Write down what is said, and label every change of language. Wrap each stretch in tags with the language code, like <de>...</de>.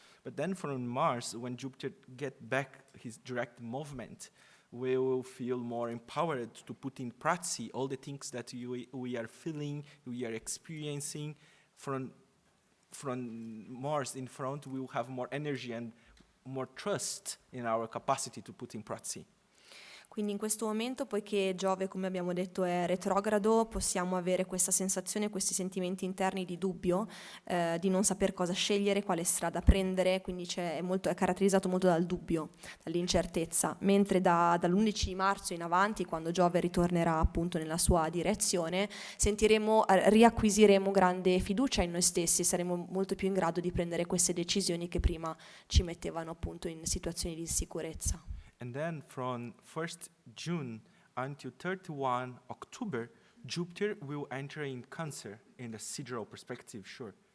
<en>But then from Mars, when Jupiter get back his direct movement, we will feel more empowered to put in practice all the things that we are feeling, we are experiencing. From Mars in front, we will have more energy and more trust in our capacity to put in practice.</en> <it>Quindi in questo momento, poiché Giove, come abbiamo detto, è retrogrado, possiamo avere questa sensazione, questi sentimenti interni di dubbio, di non saper cosa scegliere, quale strada prendere, quindi è caratterizzato molto dal dubbio, dall'incertezza, mentre dall'11 marzo in avanti, quando Giove ritornerà appunto nella sua direzione, riacquisiremo grande fiducia in noi stessi, saremo molto più in grado di prendere queste decisioni che prima ci mettevano appunto in situazioni di insicurezza.</it> <en>And then from 1st June until 31 October, Jupiter will enter in Cancer in the sidereal perspective, sure.</en>